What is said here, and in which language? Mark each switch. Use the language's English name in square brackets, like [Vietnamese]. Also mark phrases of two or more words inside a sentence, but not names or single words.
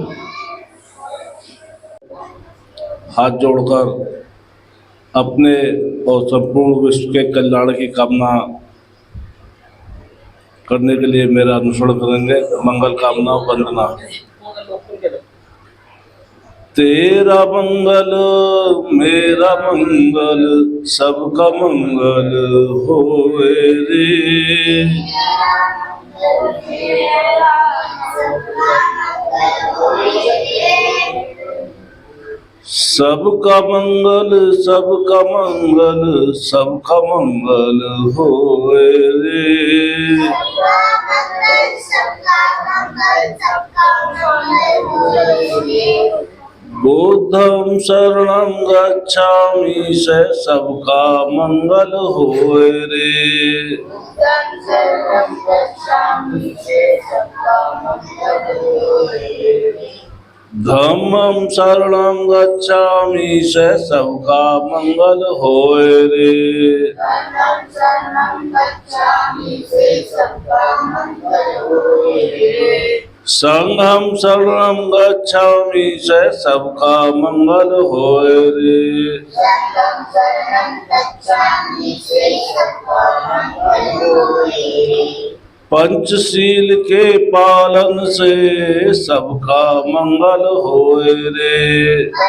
[Hindi] हाथ जोड़कर अपने और संपूर्ण विश्व के कल्याण की कामना करने के लिए मेरा अनुसरण करेंगे। मंगल कामना वंदना। तेरा मंगल मेरा मंगल सबका मंगल होए रे। सबका मंगल सबका मंगल सबका मंगल होए रे। [Pali] बुद्धं शरणं गच्छामि [Hindi] से सबका मंगल होए रे। [Pali] धम्मं शरणं गच्छामि [Hindi] से सबका मंगल होए रे। [Pali] संघं शरणं गच्छामि [Hindi] से सबका मंगल होए रे। पंचशील के पालन से सबका मंगल होए रे।